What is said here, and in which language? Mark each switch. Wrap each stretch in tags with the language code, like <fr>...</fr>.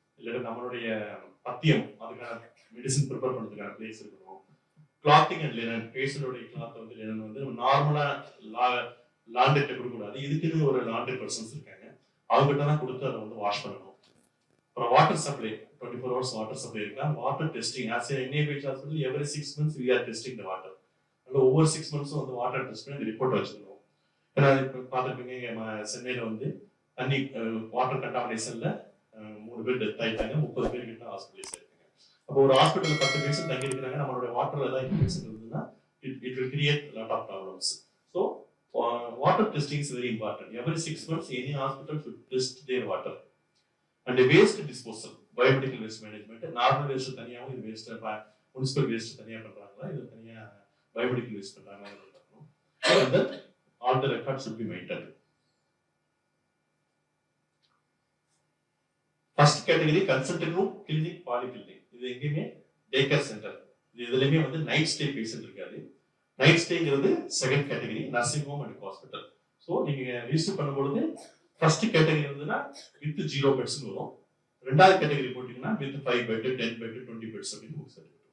<ta>இல்லாட்டி நம்மளுடைய பத்தியம் அதுக்கான மெடிசன் ப்ரிப்பேர் பண்ணுறதுக்கான பிளேஸ் இருக்கணும். கிளாத்திங் அண்ட் லினன், பேஷண்டோடைய கிளாத் வந்து லினன் வந்து நம்ம நார்மலா லாண்டரிட்ட கொடுக்கக்கூடாது. இதுக்குன்னு ஒரு லாண்டரி பர்சன்ஸ் இருக்காங்க, அவங்ககிட்ட தான் கொடுத்து அதை வந்து வாஷ் பண்ணணும். அப்புறம் water supply, 24 hours water supply இருக்கலாம்.</ta> <en>Water testing, as a NABH hospital every 6 months we are testing the water.</en> <ta>அதனால ஒவ்வொரு 6 months வந்து வாட்டர் டெஸ்ட் பண்ணி ரிப்போர்ட் வச்சிருக்கோம். ஏன்னா இப்போ பார்த்துருப்பீங்க சென்னையில வந்து தண்ணி வாட்டர் கண்டாமினேஷன்ல 3 பேர் டெத் ஆயிட்டாங்க, 30 பேர் கிட்ட ஹாஸ்பிட்டலைஸ் ஆயிருக்காங்க. அப்போ ஒரு ஹாஸ்பிட்டல் 10 பேஷண்ட் தங்கி இருக்கிறாங்க, நம்மளோட வாட்டர்ல ஏதாவது இன்ஃபெக்ஷன் இருந்ததுன்னா</ta> <en>it will create a lot of problems. So water testing is very important. Every 6 months any hospital should test their water. And waste disposal, biomedical waste management, normal waste தனியாவும் இது waste, municipal waste</en> <ta>தனியா பண்றாங்களா,</ta> <en>இது தனியா biomedical waste பண்றாங்களா, and then all the records should be maintained. First category consulting room, clinic, polyclinic.</en> <ta>இது எங்கேயுமே day care centre, இது எதுலையுமே வந்து நைட் ஸ்டே பேஷண்ட் இருக்காது. Night ஸ்டேங்கிறது second category, nursing home and hospital. So நீங்க ரிஜிஸ்டர் பண்ணும்பொழுது first category இருந்ததுன்னா with 0 beds வரும். ரெண்டாவது கேட்டகரி போட்டீங்கன்னா வித் 5 bed, 10 bed, 20 beds அப்படின்னு உங்களுக்கு சரி.</ta>